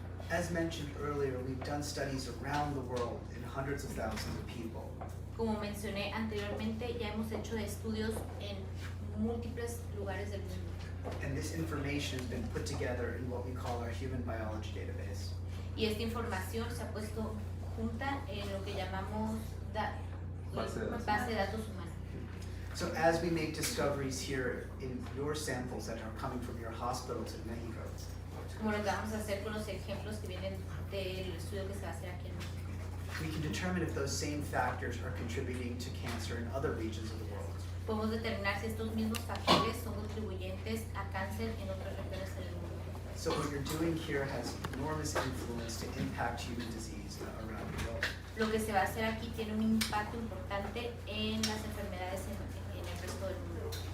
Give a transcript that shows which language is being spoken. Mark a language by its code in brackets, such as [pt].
[en] As mentioned earlier, we've done studies around the world in hundreds of thousands of people. [es] Como mencioné anteriormente, ya hemos hecho estudios en múltiples lugares del mundo. [en] And this information has been put together in what we call our human biology database. [es] Y esta información se ha puesto junta en lo que llamamos base de datos humana. [en] So as we make discoveries here in your samples that are coming from your hospitals in Mexico, [es] Como lo que vamos a hacer con los ejemplos que vienen del estudio que se va a hacer aquí en México. [en] we can determine if those same factors are contributing to cancer in other regions of the world. [es] Podemos determinar si estos mismos factores son contribuyentes a cáncer en otras regiones del mundo. [en] So what you're doing here has enormous influence to impact human disease around the world. [es] Lo que se va a hacer aquí tiene un impacto importante en las enfermedades en el resto del mundo.